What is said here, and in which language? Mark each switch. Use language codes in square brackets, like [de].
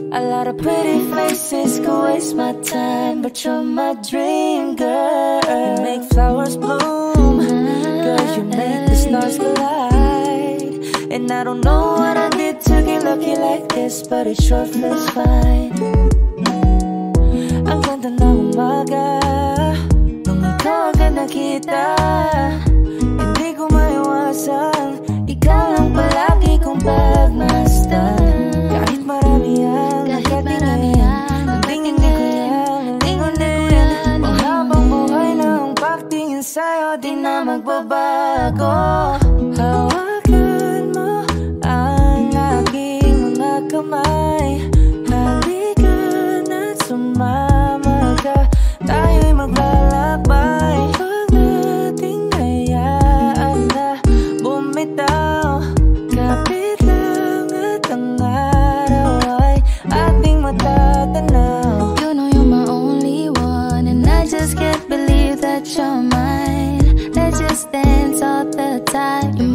[en] A lot of pretty faces could waste my time, but you're my dream girl. You make flowers bloom. Girl, you make the stars collide. And I don't know what I did to get lucky like this, but it sure feels fine. [tl] Ang ganda ng umaga nung ikaw agad nakita. Hindi ko maiwasan, ikaw ang palagi kong pagmasdan. Kahit marami ang nakatingin, tingin ko yan, ang habang buhay na ang pagtingin sa'yo di na magbabago. Hawakan mo ang aking mga kamay, halika na't sumama ka, tayo'y maglalakbay. Huwag nating hayaan na bumitaw, kapit lang at ang araw ay ating matatanaw. [en] You know you're my only one, and I just can't believe that you're mine. Let's just dance all the time.